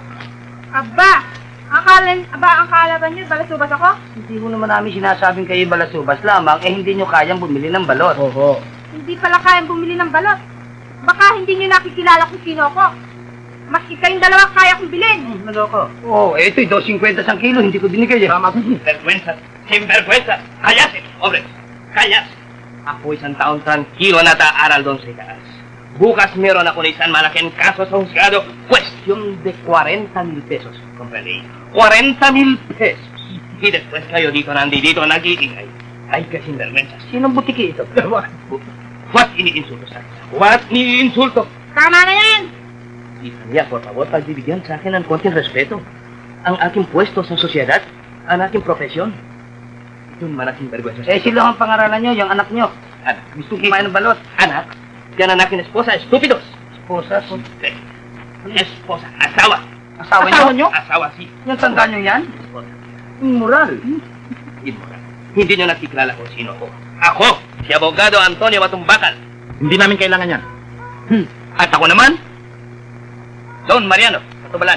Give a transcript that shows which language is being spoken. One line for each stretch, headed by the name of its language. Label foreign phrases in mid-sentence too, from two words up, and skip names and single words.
Filipino: Aba, akala ba niyo balasubas ako? Hindi mo naman namin sinasabing kayo balasubas lamang, eh hindi nyo kayang bumili ng balot. Oho. Hindi pala kayang bumili ng balot. Baka hindi niyo nakikilala kung sino ako. Maski kayong dalawa kaya kong bilhin. Naloko. Oo, ito'y 2.50 ang kilo, hindi ko binigay eh. Tama.
Spanish: Sinvergüenza, sinvergüenza. Kallas, hombre, kallas.
Filipino: Ako isang taon tranquilo na aaral doon sa itaas. Bukas meron ako na isang malaking kaso sa husgado.
Spanish: Cuestión de 40,000 pesos. Comprende?
Filipino: 40,000 pesos.
Spanish: Y después
Filipino: kayo dito nag-iingay. Ay, kasinvergüenza. Sinong butiki ito? What iniinsulto sa akin? What iniinsulto? Tama na yan! Isanya,
Spanish: por favor,
Filipino: pagbibigyan sa akin ng konting respeto. Ang aking pwesto sa sosyedad, ang aking profesyon. Yun malaking vergüenza. Eh, sila ang pangaralan nyo, yung anak nyo. Anak, gusto kumain ng balot. Anak, yan ang aking esposa, estúpidos. Esposa? Esposa, asawa. Asawa nyo? Asawa, si. Yung tanda nyo yan? Esposa. Immoral. Immoral. Hindi nyo nakikilala kung sino ako. Ako, si Abogado Antonio Batumbakal. Hindi namin kailangan yan. At ako naman, Don Mariano Batobalani.